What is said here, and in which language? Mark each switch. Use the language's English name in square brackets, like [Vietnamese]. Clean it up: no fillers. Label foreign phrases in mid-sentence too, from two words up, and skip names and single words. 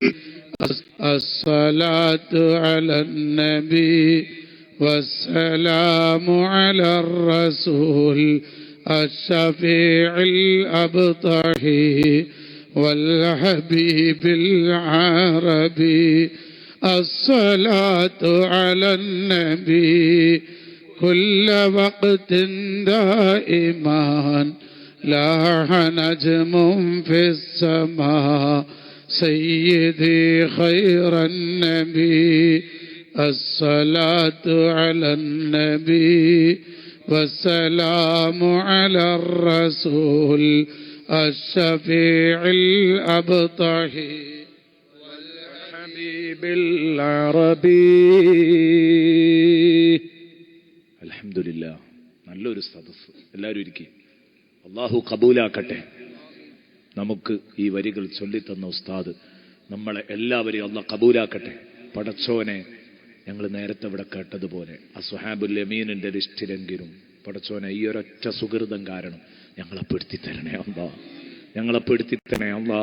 [Arabic] الصلاة على النبي والسلام على الرسول الشفيع الأبطحي والحبيب العربي. الصلاة على النبي كل وقت دائما لاح نجم في السماء سيدي خير النبي. الصلاة على النبي والسلام على الرسول الشفيع الأبطحي والحبيب العربي. [Malayalam] അൽഹംദുലില്ലാ, നല്ലൊരു സദസ്സ്. എല്ലാവരും ഇരിക്കും. അള്ളാഹു കബൂലാക്കട്ടെ. നമുക്ക് ഈ വരികൾ ചൊല്ലിത്തന്ന ഉസ്താദ് നമ്മളെ എല്ലാവരെയും അള്ളാഹ് കബൂലാക്കട്ടെ. പടച്ചോനെ, ഞങ്ങൾ നേരത്തെ ഇവിടെ കേട്ടതുപോലെ [Arabic] أصحاب اليمين [Malayalam] ലിസ്റ്റിലെങ്കിലും പടച്ചോനെ ഈ ഒരൊറ്റ സുഹൃതം കാരണം ഞങ്ങളെ പെടുത്തി തരണേ അല്ലാ, ഞങ്ങളെ പെടുത്തി തരണേ അല്ലാ.